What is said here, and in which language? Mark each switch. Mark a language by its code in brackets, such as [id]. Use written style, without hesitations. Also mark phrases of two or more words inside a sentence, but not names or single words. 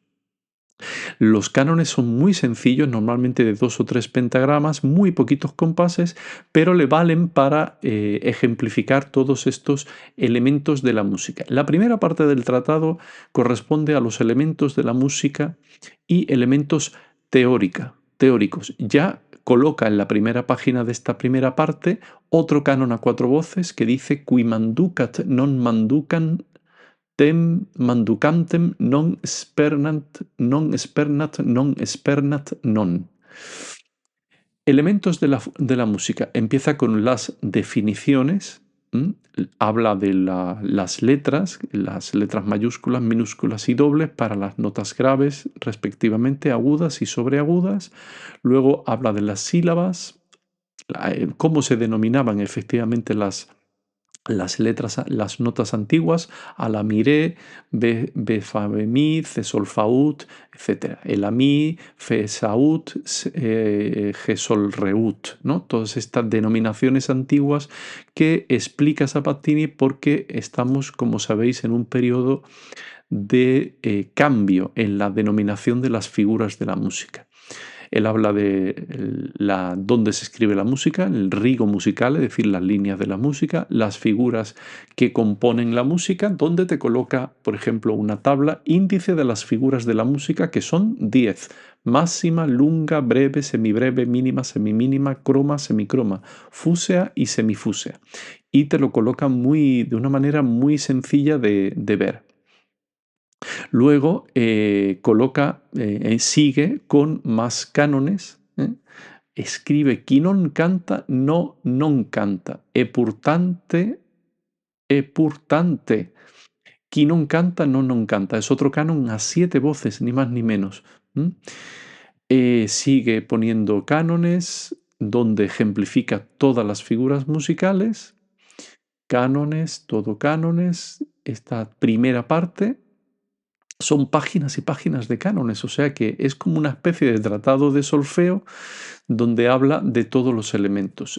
[es] Los cánones son muy sencillos, normalmente de 2 o 3 pentagramas, muy poquitos compases, pero le valen para ejemplificar todos estos elementos de la música. La primera parte del tratado corresponde a los elementos de la música y elementos teóricos. Ya coloca en la primera página de esta primera parte otro canon a 4 voces que dice [la] qui manducat non manducan tem manducantem non spernat non. [es] Elementos de la música. Empieza con las definiciones, habla de las letras mayúsculas, minúsculas y dobles para las notas graves, respectivamente, agudas y sobreagudas. Luego habla de las sílabas, cómo se denominaban efectivamente las las letras, las notas antiguas, a la miré, be fa be mi, ce sol fa ut, etc. El a mi, fe sa ut, ge sol re ut, ¿no? Todas estas denominaciones antiguas que explica Sabatini porque estamos, como sabéis, en un periodo de cambio en la denominación de las figuras de la música. Él habla de dónde se escribe la música, el rigo musical, es decir, las líneas de la música, las figuras que componen la música, donde te coloca, por ejemplo, una tabla índice de las figuras de la música, que son 10. Máxima, lunga, breve, semibreve, mínima, semimínima, croma, semicroma, fúsea y semifúsea. Y te lo coloca de una manera muy sencilla de ver. Luego sigue con más cánones. [it] Escribe chi non canta, no non canta. E purtante, chi non canta, no non canta. [es] Es otro canon a 7 voces, ni más ni menos. Sigue poniendo cánones donde ejemplifica todas las figuras musicales. Cánones, todo cánones. Esta primera parte son páginas y páginas de cánones, o sea que es como una especie de tratado de solfeo donde habla de todos los elementos.